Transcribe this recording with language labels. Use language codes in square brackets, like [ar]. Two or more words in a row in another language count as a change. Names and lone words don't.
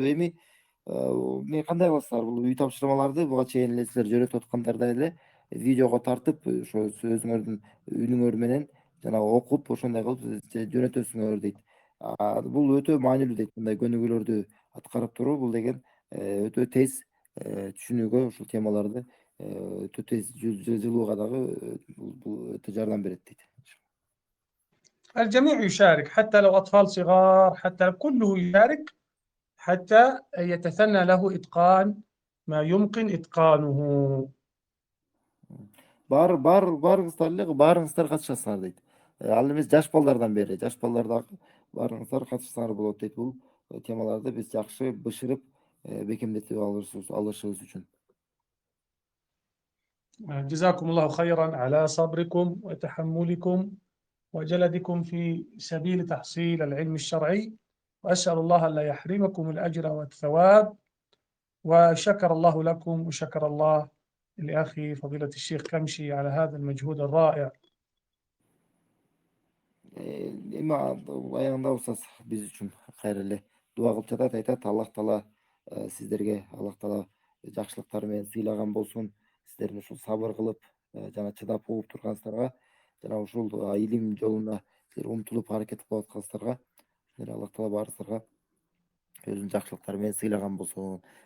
[ky] Эми эмне кандай кыласыздар? Бул үй тапшырмаларды буга чейин эле силер жөнөтүп аткандардай эле видеого тартып, ошо өзүңөрдүн үнүңөр менен жанагы окуп, ошондой кылып жөнөтөсүңөр дейт. Бул өтө маанилүү дейт. Мындай көнүгүүлөрдү аткарып туруу бул деген өтө тез түшүнүүгө ушул темаларды өтө тез жылууга дагы бул өтө жардам берет дейт. [ar] الجميع يشارك، حتى لو أطفال صغار، حتى كله يشارك حتى يتثنى له إتقان ما يمكن إتقانه. [ky] Баарыңыздар катышасыңар дейт. Ал эмес жаш балдардан бери, жаш балдар дагы баарыңыздар катышсаңар болот дейт. Бул темаларды биз жакшы бышырып бекемдетип алышыбыз үчүн. [ar] جزاكم الله خيرا على صبركم وتحملكم وجلدكم في سبيل تحصيل العلم الشرعي، وأسأل الله ألا يحرمكم الأجر والثواب. وشكر الله لكم وشكر الله لأخي فضيلة الشيخ كمشي على هذا المجهود الرائع. [ky] Эми аягында устаз биз үчүн кайра эле дуа кылып жатат, айтат Аллах Таала сиздерге Аллах Таала жакшылыктары менен сыйлаган болсун. Сиздердин ушул сабыр кылып жана чыдап угуп турганыңыздарга жана ушул илим жолуна силер умтулуп аракет кылып атканыңыздарга Аллах Таала баарыңыздарга өзүнүн жакшылыктары менен сыйлаган болсун.